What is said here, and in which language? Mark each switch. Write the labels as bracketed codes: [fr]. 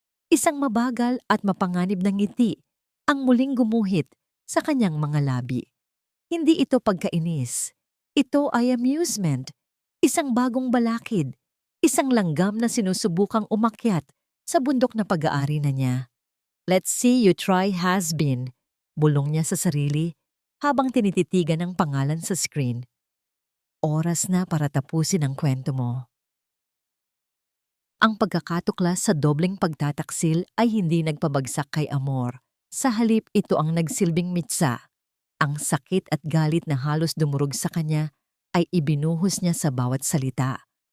[tl] Isang mabagal at mapanganib na ngiti ang muling gumuhit sa kanyang mga labi. Hindi ito pagkainis. Ito ay amusement. Isang bagong balakid. Isang langgam na sinusubukang umakyat sa bundok na pag-aari na niya. [en] Let's see you try has been. [tl] Bulong niya sa sarili habang tinititigan ang pangalan sa screen. Oras na para tapusin ang kwento mo. Ang pagkakatuklas sa dobleng pagtataksil ay hindi nagpabagsak kay Amor. Sa halip ito ang nagsilbing mitsa. Ang sakit at galit na halos dumurog sa kanya ay ibinuhos niya sa bawat salita.